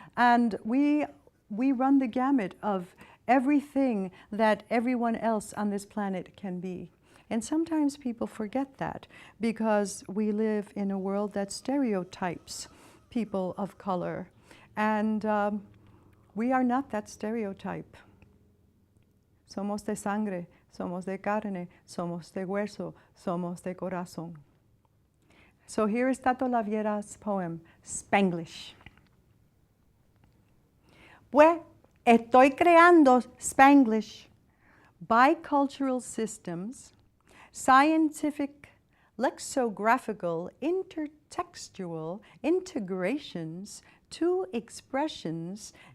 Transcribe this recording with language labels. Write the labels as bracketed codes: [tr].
[en] And we run the gamut of everything that everyone else on this planet can be. And sometimes people forget that because we live in a world that stereotypes people of color. And we are not that stereotype. [es] Somos de sangre. Somos de carne, somos de hueso, somos de corazón. [en] So here is Tato Laviera's poem, Spanglish. [es] Pues estoy creando [en] Spanglish, bicultural systems, scientific, lexicographical, intertextual integrations, two expressions,